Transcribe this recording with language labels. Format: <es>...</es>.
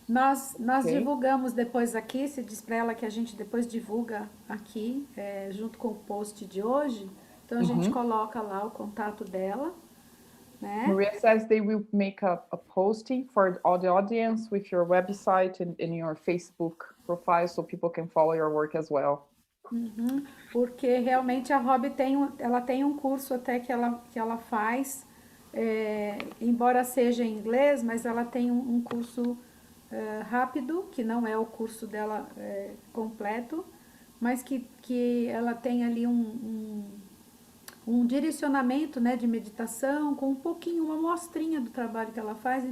<pt>Nós divulgamos depois aqui, se diz para ela que a gente depois divulga aqui, junto com o post de hoje. Então a gente coloca lá o contato dela, né?</pt> <en>Maria says they will make a posting for all the audience with your website and your Facebook profile so people can follow your work as well.</en> <pt>Porque realmente a Robbi ela tem um curso até que ela faz, embora seja em inglês, mas ela tem um curso rápido, que não é o curso dela completo, mas que ela tem ali um direcionamento, né, de meditação, com um pouquinho, uma amostrinha do trabalho que ela faz.</pt>